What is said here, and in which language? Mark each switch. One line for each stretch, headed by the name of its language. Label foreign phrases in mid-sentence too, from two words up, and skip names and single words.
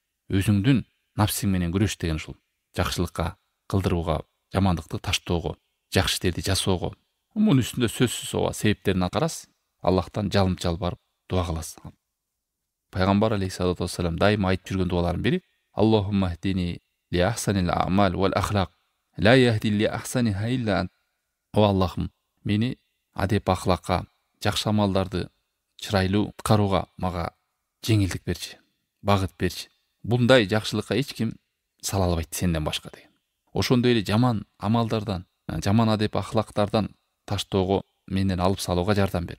Kyrgyz: Өзүңдүн напсиң менен күрөш деген ушул. Жакшылыкка кылдырууга, жамандыкты таштоого, жакшы иштерди жасоого. Мунун үстүндө сөзсүз ооба себептерин карас, Аллахтан жалынып жалбарып дуа кыласыз. Пайгамбар
Arabic: عليه الصلاة والسلام
Kyrgyz: дайыма айтып жүргөн дуаларынын бири:
Arabic: اللهم اهدني لأحسن الأعمال والأخلاق, لا يهدي لأحسنها إلا أنت.
Kyrgyz: О Аллахым, мени адеп ахлакка, жакшы амалдарды чырайлуу аткарууга мага жеңилдик берчи, багыт берчи. Bunday жакшылыкка эч ким сала албайт сенден башка деген. Ошондой эле жаман амалдардан, жаман адеп ахлактардан таштоого, менден алып салууга жардам бер.